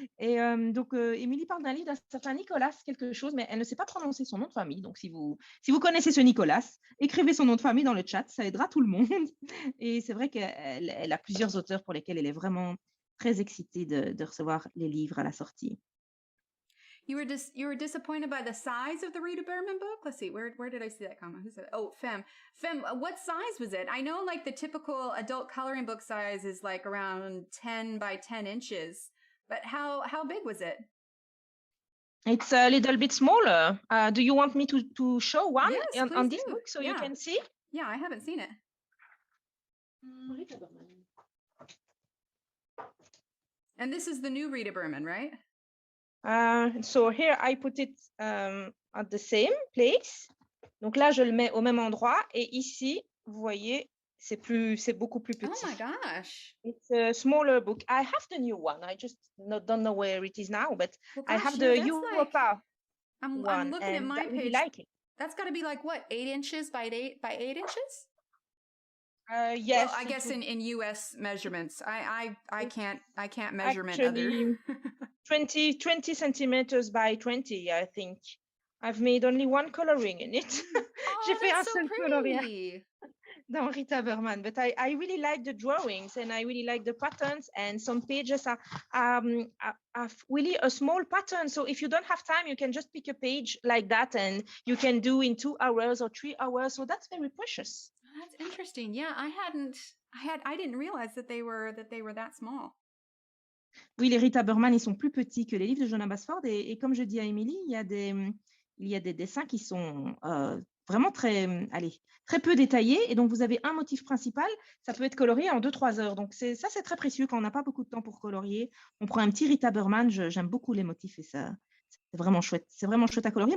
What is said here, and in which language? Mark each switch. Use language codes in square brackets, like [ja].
[fr] Et donc, Émilie parle d'un livre d'un certain Nicolas quelque chose, mais elle ne sait pas prononcer son nom de famille. Donc, si vous connaissez ce Nicolas, écrivez son nom de famille dans le chat, ça aidera tout le monde. Et c'est vrai qu'elle a plusieurs auteurs pour lesquels elle est vraiment très excitée de recevoir les livres à la sortie. [en] You were disappointed by the size of the Rita Berman book? Let's see, where did I see that comment? Who said? Oh, Fem, what size was it? I know, like, the typical adult coloring book size is like around 10 by 10 inches, but how big was it? It's a little bit smaller. Do you want me to show one on this do. book so you can see? Yeah, I haven't seen it. And this is the new Rita Berman, right? So here I put it at the same place. [fr] Donc là, je le mets au même endroit, et ici, vous voyez, c'est beaucoup plus petit. [en] Oh my gosh. It's a smaller book. I have the new one. I just don't know where it is now, but I have the Europa I'm looking at my page. Really like it. That's got to be like, what, 8 inches by 8 inches? Yes. Well, I guess in US measurements. I can't measurement actually, other. 20 centimeters by 20, I think. I've made only one coloring in it. [fr] J'ai fait un seul coloriage dans Rita Berman, [en] but I really like the drawings, and I really like the patterns, and some pages are really a small pattern. So if you don't have time, you can just pick a page like that, and you can do in 2 hours or 3 hours. So that's very precious. That's interesting. Yeah, I didn't realize that they were that small. [fr] Oui, les Rita Berman, ils sont plus petits que les livres de Johanna Basford, et comme je dis à Émilie, il y a des dessins qui sont vraiment très peu détaillés, et donc vous avez un motif principal, ça peut être colorié en 2-3 heures. Donc c'est très précieux quand on n'a pas beaucoup de temps pour colorier. On prend un petit Rita Berman, j'aime beaucoup les motifs, et ça, c'est vraiment chouette. C'est vraiment chouette à colorier.